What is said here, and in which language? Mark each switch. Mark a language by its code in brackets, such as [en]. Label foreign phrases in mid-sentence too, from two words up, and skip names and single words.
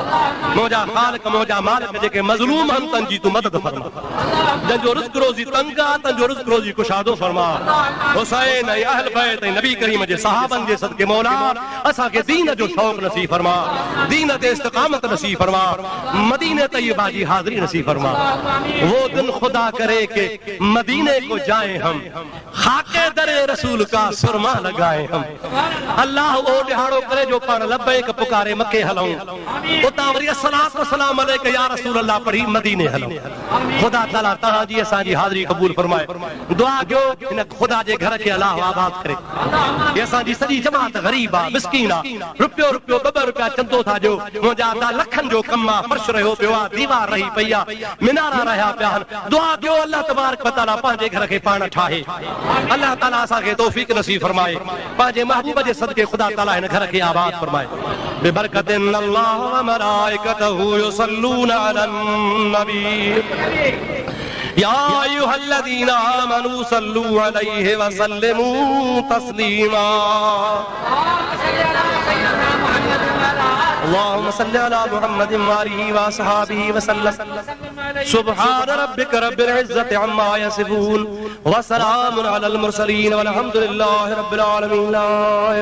[sd] मौजा ख़ालिक मौजा मालिक जेके मज़लूम हन तन जी तू मदद फरमा। जंहिंजो रिज़्क़ रोज़ी तंग आहे तंहिंजो रिज़्क़ रोज़ी कुशादो फरमा। हुसैन ऐं अहल बैत ऐं नबी करीम जे सहाबनि जे सदके मौला असांखे दीन जो शौक़ नसीब फरमा। दीन ते इस्तिक़ामत नसीब फरमा। मदीने तैयबा जी हाज़िरी नसीब फरमा। [ur] وہ دن خدا کرے کہ مدینے کو جائیں ہم خاکِ درِ رسول کا سرمہ لگائیں ہم. [sd] अल्लाह ओ ॾिहाड़ो करे जो पाण लब्बैक पुकारे मके हलूं उतां वरी [ar] الصلاة والسلام عليك يا رسول الله [sd] पढ़ी मदीने हलूं। खुदा ताला तव्हांजी असांजी हाज़िरी क़बूल फरमाए। दुआ कयो हिन खुदा जे घर खे अल्लाह आबाद करे। ये असांजी सॼी जमात ग़रीब आहे मिस्कीन आहे। रुपयो रुपयो 2 रुपया चंदो था ॾियो। मुंहिंजा अदा लखनि जो कमु आहे फर्श रहियो पियो आहे दीवार रही पई आहे मीनारा रहिया पिया आहिनि। दुआ कयो अल्लाह तबारक व तआला पंहिंजे घर खे पाण ठाहे। अल्लाह ताला असांखे तौफ़ीक़ नसीब फरमाए। पंहिंजे महबूब जे सदके ख़ुदा ताला हिन घर खे आबाद फरमाए। [ar] ببركة الله وملائكته يصلون على النبي يا أيها الذين آمنوا صلوا عليه وسلموا تسليما. اللهم صل على محمد وآله وأصحابه وسلم. سبحان ربك رب العزة عما يصفون وسلام على المرسلين والحمد لله رب العالمين.